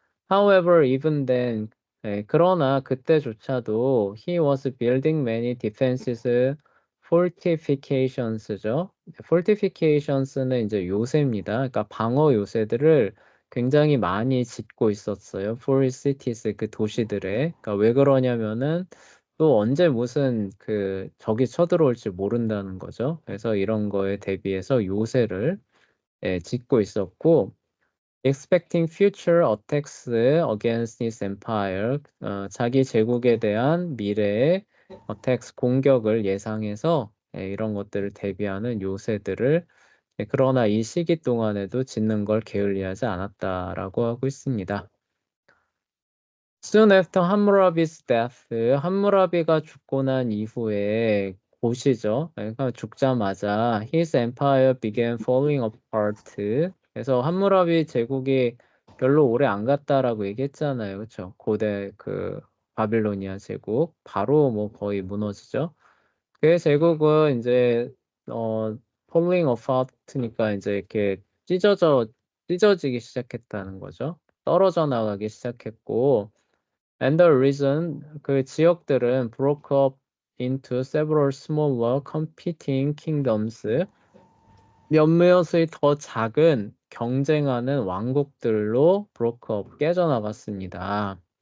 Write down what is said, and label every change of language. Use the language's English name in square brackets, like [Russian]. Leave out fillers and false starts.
[English] However, even then, [Korean] 그러나 그때조차도 [English] he was building many defenses, fortifications죠. [Korean] fortifications는 이제 요새입니다. 그러니까 방어 요새들을 굉장히 많이 짓고 있었어요. [English] for cities, [Korean] 그 도시들에. 그러니까 왜 그러냐면은 또 언제 무슨 그 적이 쳐들어올지 모른다는 거죠. 그래서 이런 거에 대비해서 요새를 짓고 있었고, [English] expecting future attacks against his empire, [Korean] 자기 제국에 대한 미래의 attacks, 공격을 예상해서 이런 것들을 대비하는 요새들을 그러나 이 시기 동안에도 짓는 걸 게을리하지 않았다라고 하고 있습니다. [English] Soon after 함무라비's death, [Korean] 함무라비가 죽고 난 이후에 곧이죠. 그러니까 죽자마자 [English] his empire began falling apart. [Korean] 그래서 함무라비 제국이 별로 오래 안 갔다라고 얘기했잖아요. 그렇죠? 고대 그 바빌로니아 제국 바로 뭐 거의 무너지죠. 그 제국은 이제 falling apart니까 이제 이렇게 찢어지기 시작했다는 거죠. 떨어져 나가기 시작했고, [English] and the reason, [Korean] 그 지역들은 [English] broke up into several smaller competing kingdoms, [Korean] 몇몇의 더 작은 경쟁하는 왕국들로 broke up, 깨져나갔습니다.